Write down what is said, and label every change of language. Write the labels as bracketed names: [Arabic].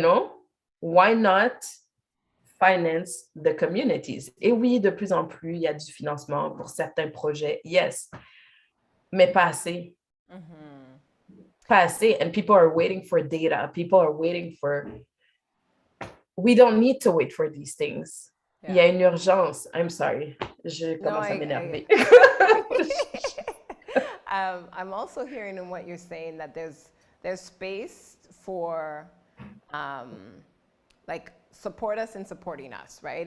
[English] You know, why not finance the communities? [French] Et oui, de plus en plus, il y a du financement pour certains projets, yes, mais pas assez. Pas assez, [English] and people are waiting for data. People are waiting for... We don't need to wait for these things. [French] Yeah. Il y a une urgence. [English] I'm sorry. [French] Je commence à m'énerver. [English] I'm also hearing in what you're saying that there's space for like support us in supporting us, right?